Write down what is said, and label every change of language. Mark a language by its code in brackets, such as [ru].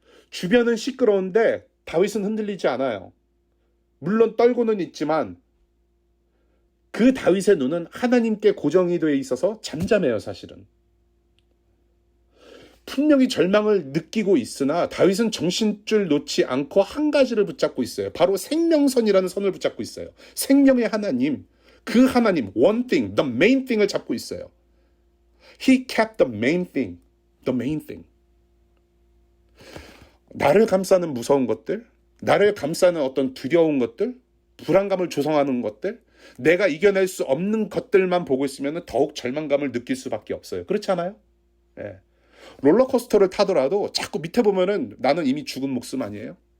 [ko] 주변은 시끄러운데 다윗은 흔들리지 않아요. 물론 떨고는 있지만 그 다윗의 눈은 하나님께 고정이 되어 있어서 잠잠해요, 사실은. 분명히 절망을 느끼고 있으나 다윗은 정신줄 놓지 않고 한 가지를 붙잡고 있어요. 바로 생명선이라는 선을 붙잡고 있어요. 생명의 하나님, 그 하나님, [en] one thing, the main thing [ko] 을 잡고 있어요. [en] He kept the main thing, the main thing. [ko] 나를 감싸는 무서운 것들, 나를 감싸는 어떤 두려운 것들, 불안감을 조성하는 것들, 내가 이겨낼 수 없는 것들만 보고 있으면 더욱 절망감을 느낄 수밖에 없어요. 그렇지 않아요? 예. 롤러코스터를 타더라도 자꾸 밑에 보면은 나는 이미 죽은 목숨 아니에요?